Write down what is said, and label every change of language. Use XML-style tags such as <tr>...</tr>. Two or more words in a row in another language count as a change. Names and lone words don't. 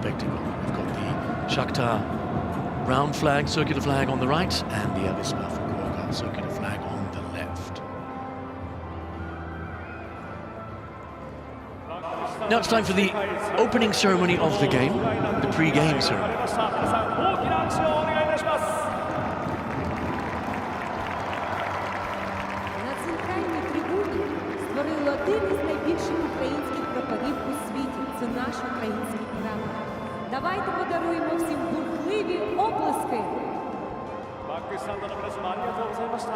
<en>We've got the Shakhtar round flag, circular flag on the right, and the Avispa Fukuoka circular flag on the left. Now it's time for the opening ceremony of the game, the pre-game ceremony.</en> <uk>На центральній трибуні створили один із найбільших українських прапорів у світі. Це наш український прапор. Давайте подаруємо всім бурхливі оплески.</uk> <ja>バックスタンドの皆様ありがとうございました。</ja>